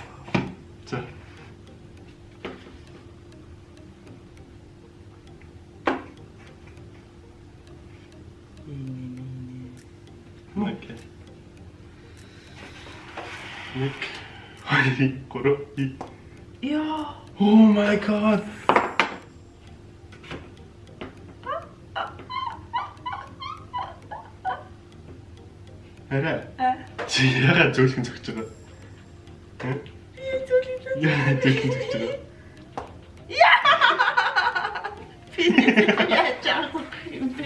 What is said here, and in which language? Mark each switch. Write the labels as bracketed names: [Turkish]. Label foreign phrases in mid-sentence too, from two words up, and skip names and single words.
[Mongolian] За. Окей. Нэг, хоёр, гурав. Яа. [English] Oh my god. [Mongolian] Арай. Чи яагаад зөөлхөн зогч байгаа? Хэ? Яагаад зөөлхөн зогч байгаа? Би яаж юм бэ?